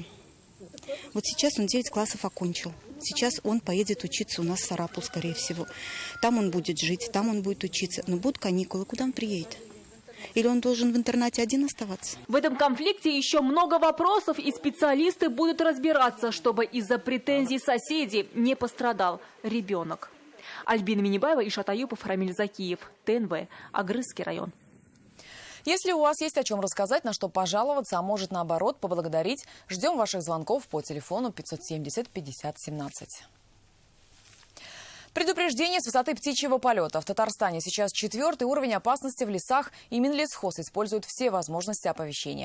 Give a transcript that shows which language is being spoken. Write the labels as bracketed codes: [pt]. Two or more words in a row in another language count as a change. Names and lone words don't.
[ru] Вот сейчас он 9 классов окончил. Сейчас он поедет учиться у нас в Сарапул, скорее всего. Там он будет жить, там он будет учиться. Но будут каникулы, куда он приедет? Или он должен в интернате один оставаться? В этом конфликте еще много вопросов, и специалисты будут разбираться, чтобы из-за претензий соседей не пострадал ребенок. Альбина Минибаева, Ишат Аюпов, Рамиль Закиев, ТНВ, Агрызский район. Если у вас есть о чем рассказать, на что пожаловаться, а может наоборот поблагодарить, ждем ваших звонков по телефону 570 50 17. Предупреждение с высоты птичьего полета. В Татарстане сейчас 4-й уровень опасности в лесах, и Минлесхоз использует все возможности оповещения.